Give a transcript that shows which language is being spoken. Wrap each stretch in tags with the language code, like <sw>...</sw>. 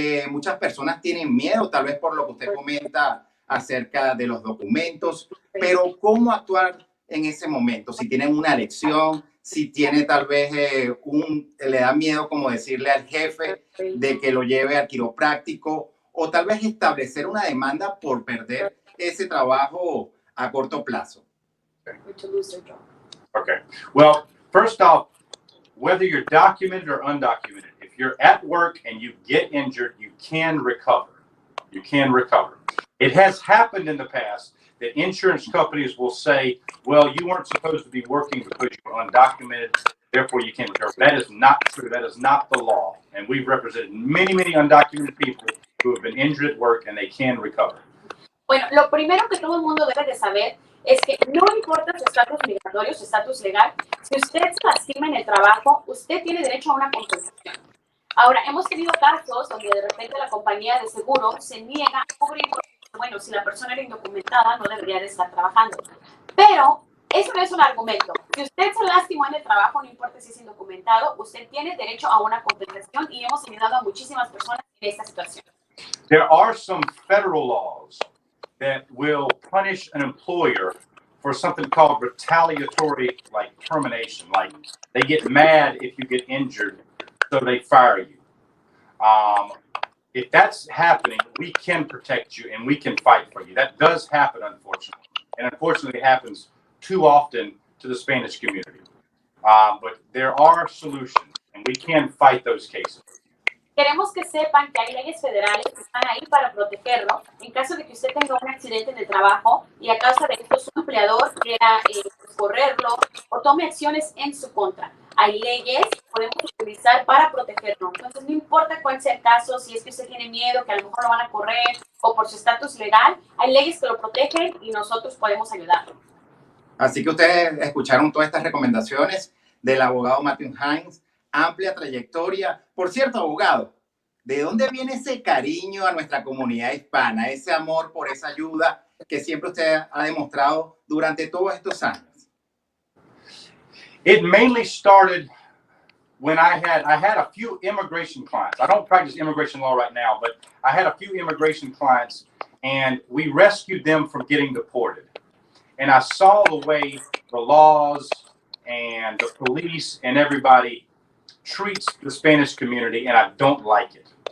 <es>Muchas personas tienen miedo, tal vez por lo que usted comenta acerca de los documentos, pero ¿cómo actuar en ese momento? Si tienen una lesión, si tiene tal vez le da miedo como decirle al jefe de que lo lleve al quiropráctico o tal vez establecer una demanda por perder ese trabajo a corto plazo.</es> <en>Okay. Well, first off, whether you're documented or undocumented, if you're at work and you get injured, you can recover. You can recover. It has happened in the past that insurance companies will say, well, you weren't supposed to be working because you were undocumented, therefore you can't recover. That is not true. That is not the law. And we've represented many, many undocumented people who have been injured at work and they can recover.</en> <es>Bueno, lo primero que todo el mundo debe de saber es que no importa su estatus migratorio, su estatus legal, si usted se lastima en el trabajo, usted tiene derecho a una compensación. Ahora, hemos tenido casos donde de repente la compañía de seguro se niega a cubrir, bueno, si la persona era indocumentada, no debería de estar trabajando. Pero eso no es un argumento. Si usted se lastimó en el trabajo, no importa si es indocumentado, usted tiene derecho a una compensación y hemos ayudado a muchísimas personas en esta situación.</es> <en>There are some federal laws that will punish an employer for something called retaliatory, like termination. Like they get mad if you get injured, so they fire you. If that's happening, we can protect you and we can fight for you. That does happen, unfortunately. And unfortunately, it happens too often to the Spanish community. But there are solutions and we can fight those cases.</en> <es>Queremos que sepan que hay leyes federales que están ahí para protegerlo en caso de que usted tenga un accidente en el trabajo y a causa de esto su empleador quiera correrlo o tome acciones en su contra. Hay leyes que podemos utilizar para protegerlo. Entonces, no importa cuál sea el caso, si es que usted tiene miedo, que a lo mejor lo van a correr o por su estatus legal, hay leyes que lo protegen y nosotros podemos ayudarlo. Así que ustedes escucharon todas estas recomendaciones del abogado Matthew Hines. Amplia trayectoria. Por cierto, abogado, ¿de dónde viene ese cariño a nuestra comunidad hispana, ese amor por esa ayuda que siempre usted ha demostrado durante todos estos años?</es> <en>It mainly started when I had a few immigration clients. I don't practice immigration law right now, but I had a few immigration clients and we rescued them from getting deported. And I saw the way the laws and the police and everybody treats the Spanish community, and I don't like it.</en>